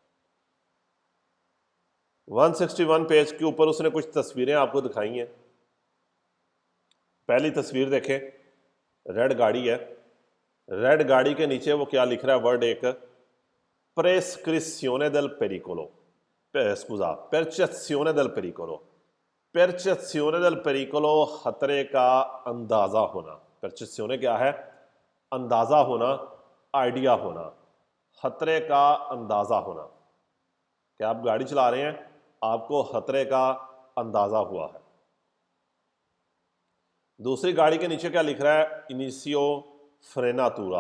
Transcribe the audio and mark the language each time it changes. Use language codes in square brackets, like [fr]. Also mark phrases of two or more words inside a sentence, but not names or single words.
[hi] 161 पेज के ऊपर उसने कुछ तस्वीरें आपको दिखाई हैं। पहली तस्वीर देखें, रेड गाड़ी है। रेड गाड़ी के नीचे वो क्या लिख रहा है, वर्ड एक, [it] prescrizione del pericolo, scusa percezione del pericolo. percezione del pericolo [hi] खतरे का अंदाजा होना। percezione क्या है, अंदाजा होना, आइडिया होना, खतरे का अंदाजा होना। क्या आप गाड़ी चला रहे हैं, आपको खतरे का अंदाजा हुआ है। दूसरी गाड़ी के नीचे क्या लिख रहा है, [it] inizio frenatura.